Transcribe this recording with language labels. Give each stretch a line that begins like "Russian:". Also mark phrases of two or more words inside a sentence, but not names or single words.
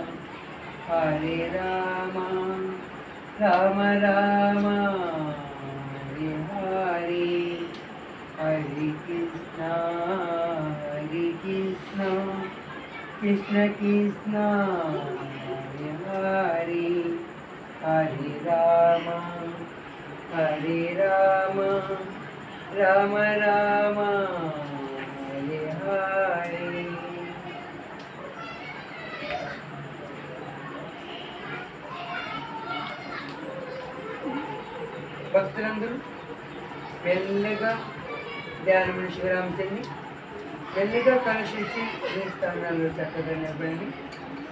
Sanskrit: Rama Rama Hare Hare Hare Krishna Krishna Krishna Hare Hare Hare Rama Rama Rama Hare Hare.
Telugu: భక్తులందరూ మెల్లగా ధ్యానమును శివరామచంద్రి మెల్లిగా కనుషించి మీ స్థానాల్లో చక్కగా నిలబడి